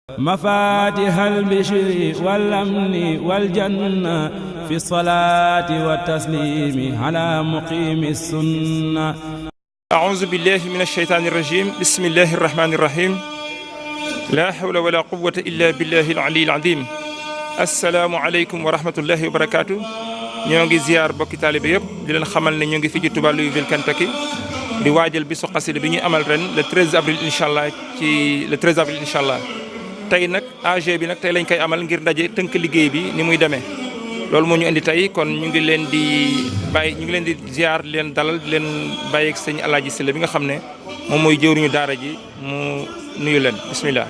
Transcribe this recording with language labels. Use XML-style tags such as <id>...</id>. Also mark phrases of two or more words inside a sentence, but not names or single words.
<ar>مفاتيح البشر والأمن والجنة في الصلاة والتسليم على مقيم السنة. أعوذ بالله من الشيطان الرجيم. بسم الله الرحمن الرحيم. لا حول ولا قوة إلا بالله العلي العظيم. السلام عليكم ورحمة الله وبركاته.</ar> <wo>ñoo ngi ziar bokki taalibe yëpp di leen xamal ne ñoo ngi fi ci Touba Louisville Kentucky di waajal bisu xasida bi ñuy amal ren</wo> <fr>le 13 avril</fr> <ar>إن شاء الله</ar> <wo>ci</wo> <fr>le 13 avril</fr> <ar>إن شاء الله</ar> <wo>tey nag AG bi nag tey lañ koy amal ngir ndaje tënk liggéey bi ni muy demee loolu moo ñu indi tey kon ñu ngi leen di bàyyi ñu ngi leen di ziar di leen dalal di leen bàyyi ak sëñ Alaaji Sylla bi nga xam ne moom mooy jëwriñu daara ji mu nuyu leen bismillah.</wo>